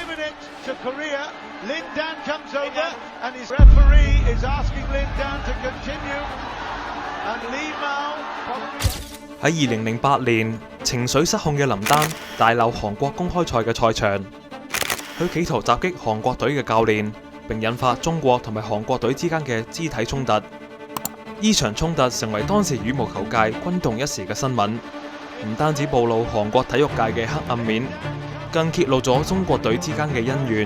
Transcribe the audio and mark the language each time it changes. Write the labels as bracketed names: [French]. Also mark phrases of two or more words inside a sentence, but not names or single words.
[English] it to Korea. Lin Dan comes over, and his referee is asking Lin Dan to continue. And Li Mao probably. [Cantonese] 喺2008年，情緒失控嘅林丹大鬧韓國公開賽嘅賽場，佢企圖襲擊韓國隊嘅教練，並引發中國同埋韓國隊之間嘅肢體衝突。呢場衝突成為當時羽毛球界轟動一時嘅新聞，唔單止暴露韓國體育界嘅黑暗面，更揭露咗中國隊之間嘅恩怨。